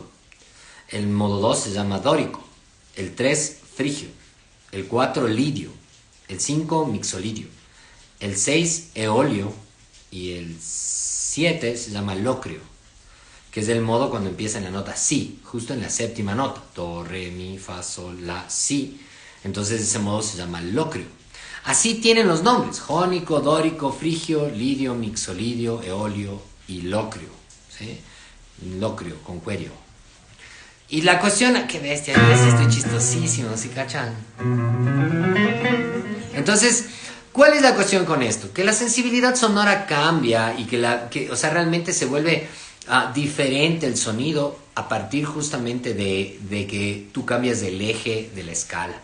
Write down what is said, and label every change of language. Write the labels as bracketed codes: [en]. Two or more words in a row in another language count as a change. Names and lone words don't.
[es] El modo 2 se llama dórico. El 3, frigio. El 4, lidio. El 5, mixolidio. El 6, eolio. Y el 7 se llama locrio, que es el modo cuando empieza en la nota si, justo en la séptima nota. Do, re, mi, fa, sol, la, si. Entonces ese modo se llama locrio. Así tienen los nombres: jónico, dórico, frigio, lidio, mixolidio, eolio y locrio, ¿sí? Locrio, con cuerio. Y la cuestión, qué bestia, estoy chistosísimo, ¿sí cachan? Entonces, ¿cuál es la cuestión con esto? Que la sensibilidad sonora cambia y o sea, realmente se vuelve diferente el sonido a partir justamente de que tú cambias el eje de la escala.